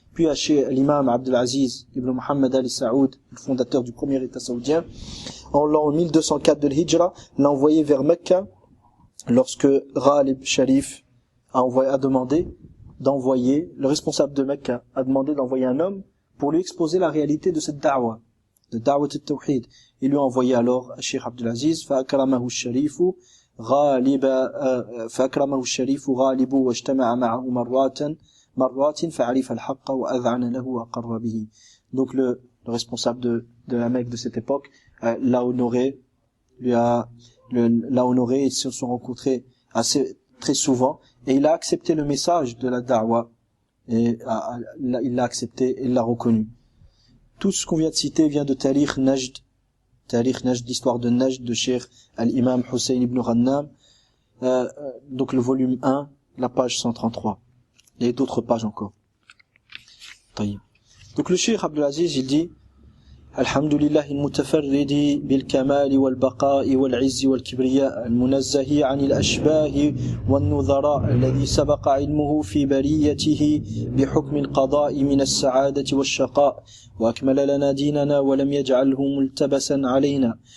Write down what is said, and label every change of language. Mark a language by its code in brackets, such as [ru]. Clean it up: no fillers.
[fr] Puis chez l'imam Abd al-Aziz ibn Muhammad Ali Saoud, le fondateur du premier État saoudien, en l'an 1204 de l'Hijra, l'a envoyé vers Mecca lorsque Ghalib Sharif a demandé le responsable de Mecca a demandé d'envoyer un homme pour lui exposer la réalité de cette da'wa, de da'wat al-tawhid. Il lui a envoyé alors [ar] Cheikh Abdelaziz, فأكرمه الشريف غالب واجتمع معه مرات فعرف الحق وأذعن له وأقر به. [fr] Donc le responsable de la Mecque de cette époque l'a honoré, l'a honoré, ils se sont rencontrés très souvent, et il a accepté le message de la da'wa, et il l'a accepté et il l'a reconnu. Tout ce qu'on vient de citer vient de Tarikh Najd, l'histoire de Najd de Cheikh al-Imam Hussein ibn Ghannam, donc le volume 1, la page 133. Il y a d'autres pages encore. Donc le Cheikh Abdelaziz, il dit: [ar] الحمد لله المتفرد بالكمال والبقاء والعز والكبرياء المنزه عن الأشباه والنظراء الذي سبق علمه في بريته بحكم القضاء من السعادة والشقاء وأكمل لنا ديننا ولم يجعله ملتبسا علينا